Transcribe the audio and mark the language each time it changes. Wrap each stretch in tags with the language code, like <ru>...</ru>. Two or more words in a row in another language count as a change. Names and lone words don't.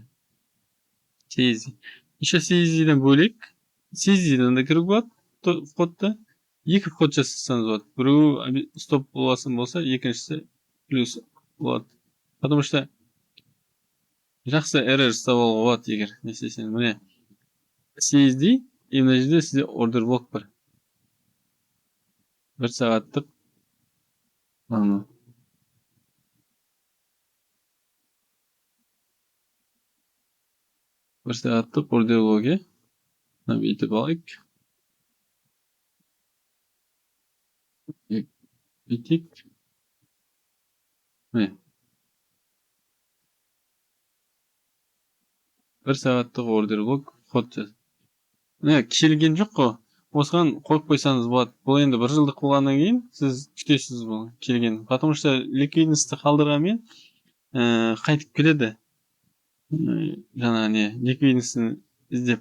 <kk>CSV. Еще CSV-ден бөлек, CSV-ден да кіруге болады входта. Екі вход жасасаңыз болады. Біреуі стоп боласын болса, екіншісі плюс болады.</kk> <ru>Потому что</ru> <kk>жақсы error ұстап алуға болады егер не істесеңіз. Міне CSV и мына жерде сізде</kk> <en>order block</en> <kk>бар. 1 сағаттық 1 сағаттық</kk> <en>order block-</en> <kk>е бүйтіп алайық. Бүйтейік. Міне 1 сағаттық</kk> <en>order block</en> <kk>вход жаз. Міне келген жоқ қой. Осыған қойып қойсаңыз болады. Бұл енді 1 жылдық болғаннан кейін сіз күтесіз бұл келген.</kk> <ru>Потому что</ru> <kk>ликвидностьті қалдырғанмен қайтып келеді. Жаңа не ликвидностьін іздеп.</kk>